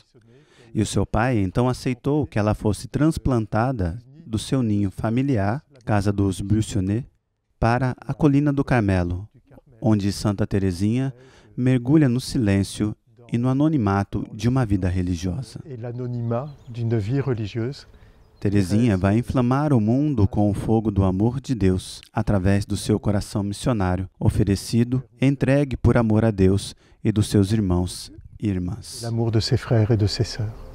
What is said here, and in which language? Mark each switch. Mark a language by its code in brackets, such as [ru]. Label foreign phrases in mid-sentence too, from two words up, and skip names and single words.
[pt] E o seu pai então aceitou que ela fosse transplantada do seu ninho familiar, casa dos Buissonnet, para a colina do Carmelo, onde Santa Teresinha mergulha no silêncio e no anonimato de uma vida religiosa. Teresinha vai inflamar o mundo com o fogo do amor de Deus, através do seu coração missionário, oferecido, entregue por amor a Deus e dos seus irmãos e irmãs. [fr] L'amour de ses frères et de ses sœurs.